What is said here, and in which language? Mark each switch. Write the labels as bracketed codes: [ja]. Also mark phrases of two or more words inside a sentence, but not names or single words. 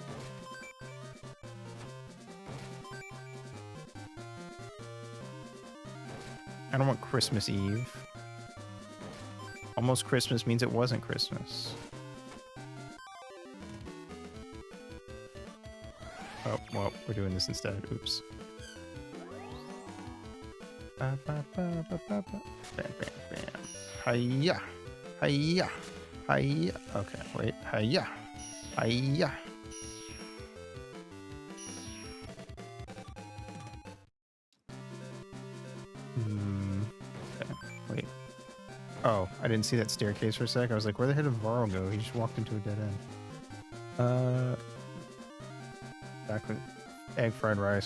[en] I don't want Christmas Eve. Almost Christmas means it wasn't Christmas. Oh, well, we're doing this instead. Oops. Ba, ba, ba, ba, ba, ba. Bam, bam, bam. Hiya. Hiya. Hiya. Okay, wait. Hiya. Hiya. Okay, wait. Oh, I didn't see that staircase for a sec. I was like, where the hell did Varro go? He just walked into a dead end. Back with egg fried rice.